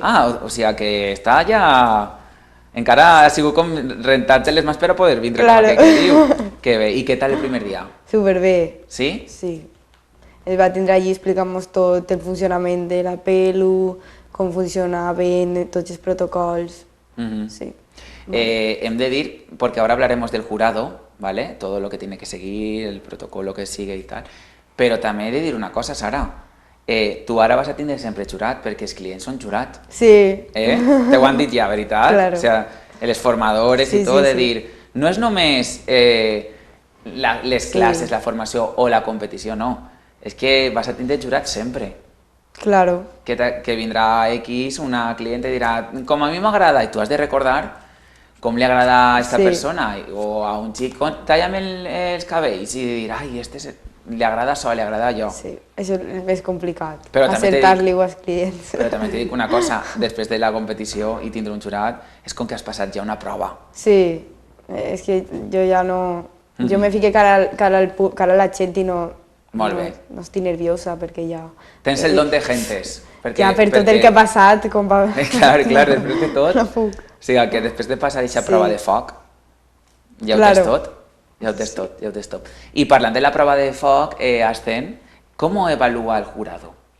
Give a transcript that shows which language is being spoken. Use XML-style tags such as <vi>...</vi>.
<ca>Ah, o sigui que està ja... Encara ha sigut com rentar-te les mans per a poder vindre,</ca> <es>Claro.</es> <ca>com aquell que diu. Que bé. I què tal el primer dia? Superbé. Sí? Sí. Ens va tindre allí explicant-nos tot el funcionament de la pelu, com funcionaven tots els protocols. Sí. Hem de dir,</ca> <es>porque ahora hablaremos del jurado, ¿vale? Todo lo que tiene que seguir, el protocolo que sigue y tal.</es> <ca>Però també he de dir una cosa, Sara. Tu ara vas a tindre sempre jurat, perquè els clients són jurat. Sí. Te ho han dit ja, veritat?</ca> <es>Claro. O sea,</es> <ca>els formadores Sí, i tot, sí, de sí. dir, no és només les classes, la formació o la competició, no. És que vas a tindre jurat sempre.</ca> <es>Claro.</es> <ca>Que vindrà X, una cliente dirà, com a mi m'agrada, i tu has de recordar com li agrada a aquesta Sí. persona, o a un xic, talla'm els cabells, i dir, ai, li agrada això, li agrada allò. Sí, això és el més complicat, Però també t'he acertar-li-ho als clients. Però també t'he dit una cosa, després de la competició i tindre un jurat, és com que has passat ja una prova. Sí, és que jo ja no... Jo me fiqué cara a la gent i no... Molt bé. No estic nerviosa perquè ja... Tens el don de gentes. Ja per tot el que ha passat, com va... Clar, després de tot. No puc. O sigui, que després de passar aquesta Sí. prova de foc, ja ho</ca> <es>Claro.</es> <ca>tens tot. Ja ho tens tot, ja ho tens tot. I parlant de la prova de foc, Ascen,</ca> <es>¿cómo evalúa el jurado?</es>